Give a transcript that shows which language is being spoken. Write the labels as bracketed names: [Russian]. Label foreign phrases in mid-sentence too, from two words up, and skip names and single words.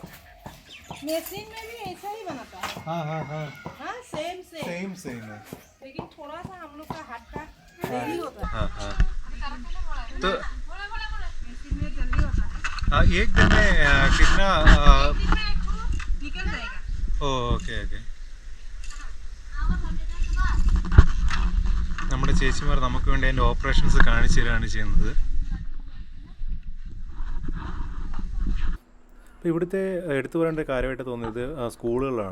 [Hindi] मशीन में भी ऐसा ही बनाता है। हाँ हाँ हाँ [English] हाँ same same, same same है। [Hindi] लेकिन थोड़ा सा हम लोग का हाथ का देरी होता है। हाँ हाँ। तो मशीन में जल्दी होता है। एक दिन में कितना निकल जाएगा। [English] okay okay. [Malayalam] നമ്മുടെ ചേച്ചിമാർ നമുക്ക് വേണ്ടി അതിൻ്റെ ഓപ്പറേഷൻസ് കാണിച്ചു തരികയാണ് ചെയ്യുന്നത്. അപ്പോൾ ഇവിടുത്തെ എടുത്തു പറയേണ്ട കാര്യമായിട്ട് തോന്നിയത് സ്കൂളുകളാണ്.